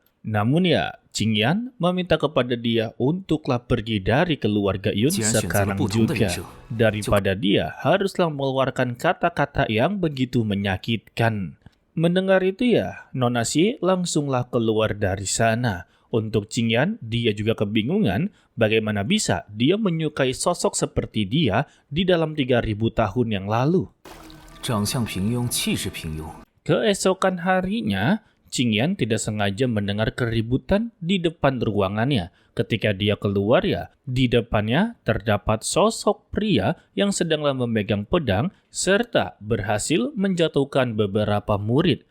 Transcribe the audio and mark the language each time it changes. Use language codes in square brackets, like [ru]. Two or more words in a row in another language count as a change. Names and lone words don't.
[id] Namun ya, Qingyan meminta kepada dia untuklah pergi dari keluarga Yun sekarang juga, daripada dia haruslah mengeluarkan kata-kata yang begitu menyakitkan. Mendengar itu ya, Nona Xie langsunglah keluar dari sana. Untuk Qingyan, dia juga kebingungan bagaimana bisa dia menyukai sosok seperti dia di dalam 3000 tahun yang lalu. [zh] 长相平庸，气势平庸。 [id] Keesokan harinya, Qingyan tidak sengaja mendengar keributan di depan ruangannya. Ketika dia keluar ya, di depannya terdapat sosok pria yang sedanglah memegang pedang serta berhasil menjatuhkan beberapa murid.